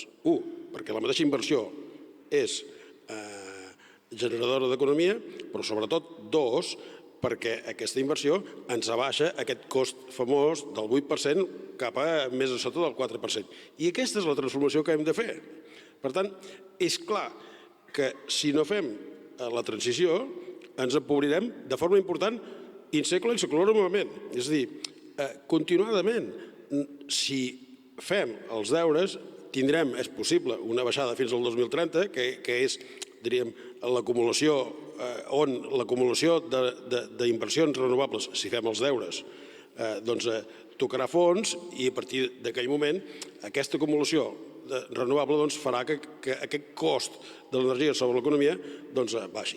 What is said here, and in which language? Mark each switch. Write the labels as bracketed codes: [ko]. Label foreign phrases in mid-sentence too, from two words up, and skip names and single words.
[ca] Perquè la mateixa inversió és generadora d'economia, però sobretot, perquè aquesta inversió ens abaixa aquest cost famós del 8% cap a més a sota del 4%. I aquesta és la transformació que hem de fer. Per tant, és clar que si no fem la transició ens empobrirem de forma important [la] in secula in seculorum [ca] novament. És a dir, continuadament, si fem els deures, tindrem, és possible, una baixada fins al 2030, que és, diríem, l'acumulació d'inversions renovables, si fem els deures, doncs tocarà fons, i a partir d'aquell moment aquesta acumulació renovable farà que aquest cost de l'energia sobre l'economia baixi.